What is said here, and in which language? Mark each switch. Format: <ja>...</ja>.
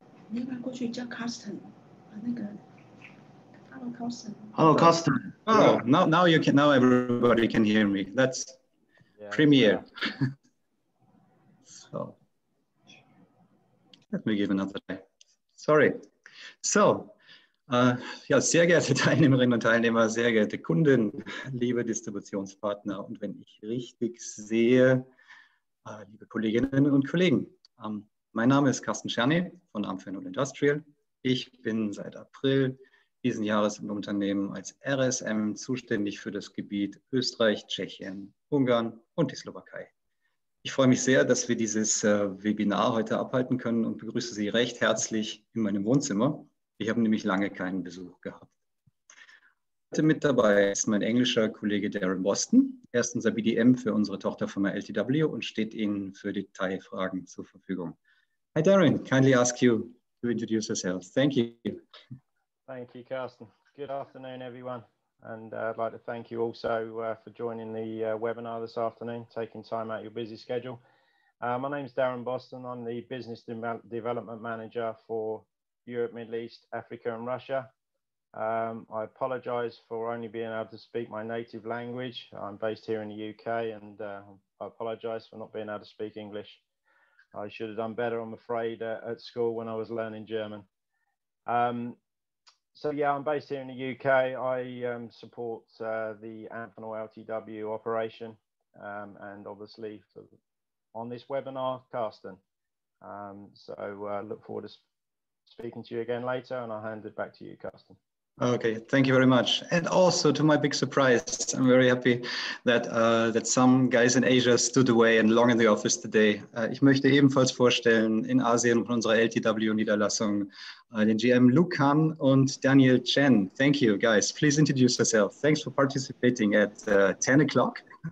<zh>你把过去叫 Carsten， 那个</zh> <en>Hello Carsten. Hello, Carsten. Oh, now you can. Now everybody can hear me. That's premiere. So let me give another try. Sorry.</en> <de>So, ja, sehr geehrte Teilnehmerinnen und Teilnehmer, sehr geehrte Kunden, liebe Distributionspartner und wenn ich richtig sehe, liebe Kolleginnen und Kollegen. Mein Name ist Carsten Czerny von Empronto Industrial. Ich bin seit April diesen Jahres im Unternehmen als RSM zuständig für das Gebiet Österreich, Tschechien, Ungarn und die Slowakei. Ich freue mich sehr, dass wir dieses Webinar heute abhalten können und begrüße Sie recht herzlich in meinem Wohnzimmer. Ich habe nämlich lange keinen Besuch gehabt. Heute mit dabei ist mein englischer Kollege Darren Boston. Er ist unser BDM für unsere Tochterfirma LTW und steht Ihnen für Detailfragen zur Verfügung.</de> <en>Hi Darren, kindly ask you to introduce yourself. Thank you. Thank you, Carsten. Good afternoon, everyone. And I'd like to thank you also for joining the webinar this afternoon, taking time out of your busy schedule. My name is Darren Boston. I'm the Business Development Manager for Europe, Middle East, Africa and Russia. I apologize for only being able to speak my native language. I'm based here in the UK and I apologize for not being able to speak English. I should have done better, I'm afraid, at school when I was learning German. So yeah, I'm based here in the UK. I support the Empronto LTW operation and obviously on this webinar, Carsten. So look forward to speaking to you again later and I'll hand it back to you, Carsten. Okay, thank you very much. And also to my big surprise, I'm very happy that, that some guys in Asia stood away and long in the office today.</en> <de>Ich möchte ebenfalls vorstellen, in Asien von unserer LTW-Niederlassung, den GM Lucan und Daniel Chen.</de> <en>Thank you, guys. Please introduce yourself. Thanks for participating at 10 o'clock.</en>